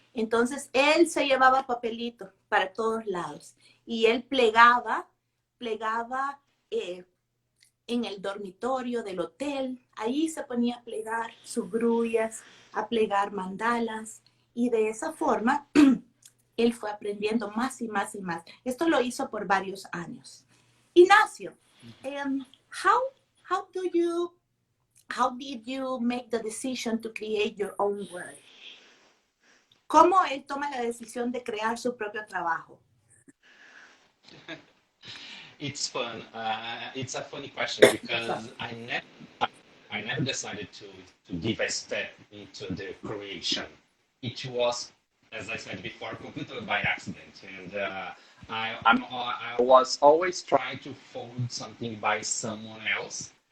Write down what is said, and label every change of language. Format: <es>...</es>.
<es>Entonces, él se llevaba papelitos para todos lados y él plegaba en el dormitorio del hotel. Ahí se ponía a plegar sus grullas, a plegar mandalas, y de esa forma él fue aprendiendo más y más y más. Esto lo hizo por varios años.</es> <en>Ignacio, how, how do you how did you make the decision to create your own work?</en> <es>¿Cómo él toma la decisión de crear su propio trabajo?</es> <en>It's fun. It's a funny question because I never decided to give a step into the creation. It was, as I said before, completely by accident, and I was always trying to fold something by someone else.</en>